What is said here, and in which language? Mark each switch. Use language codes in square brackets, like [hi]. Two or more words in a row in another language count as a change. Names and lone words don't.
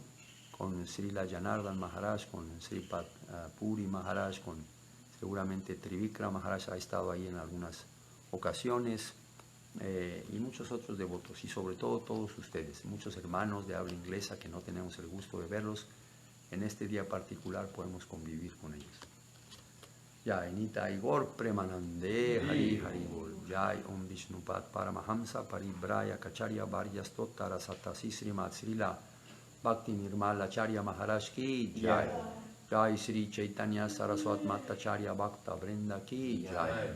[es] Con Srila Janardhan Maharaj, con Sri Puri Maharaj, con seguramente Trivikram Maharaj ha estado ahí en algunas ocasiones, y muchos otros devotos, y sobre todo todos ustedes, muchos hermanos de habla inglesa que no tenemos el gusto de verlos. En este día particular podemos convivir con ellos. [bn] Jai Nitai Gaur Premanande Hari Hari Bol. [sa] Jai Om Vishnupad Paramahamsa Paribraya Kacharya Varyastottara Satasi Srimad Srila Bhakti Nirmala Acharya Maharaj [hi] ki Jai. [sa] Jai Sri Chaitanya Saraswat Matacharya Bhakta Vrinda [hi] ki Jai.